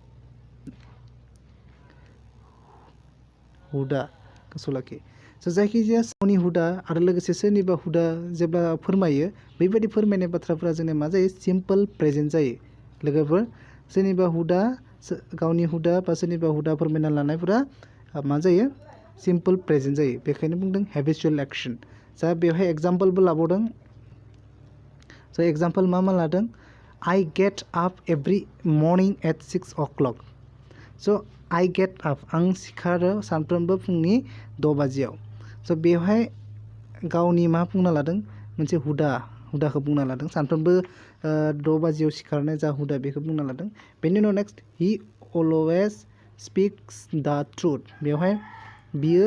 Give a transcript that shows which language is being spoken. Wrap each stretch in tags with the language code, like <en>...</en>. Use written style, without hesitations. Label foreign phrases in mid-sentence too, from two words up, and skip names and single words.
<brx>गोसोआव लाखि स' जायखिजाया गावनि हुदा आरो लोगोसे सोरनिबा हुदा जेब्ला फोरमायो बेबायदि फोरमायनाय बाथ्राफोरा जोंनिया मा जायो</brx> <en>simple present</en> <brx>जायो लोगोफोर सोरनिबा हुदा गावनि हुदा बा सोरनिबा हुदा फोरमायना लानायफोरा मा जायो</brx> <en>simple present</en> <brx>जायो बेखायनो बुंदों</brx> <en>habitual action</en> <brx>जा बेवहाय एग्जाम्पलबो लाबावदों स' एग्जाम्पल मा लादों</brx> <en>I get up every morning at 6 o'clock</en> <brx>स'</brx> <en>I get up</en> <brx>आं सिखारो सानफ्रोमबो फुंनि 6 बाजियाव स' बेवहाय गावनि मा बुंना लादों मोनसे हुदा हुदाखौ बुंना लादों सानफ्रोमबो 6 बाजियाव सिखारनाय जा हुदा बेखौ बुंना लादों बेनि उनाव</brx> <en>next he always speaks the truth</en> <brx>बेवहाय बियो</brx>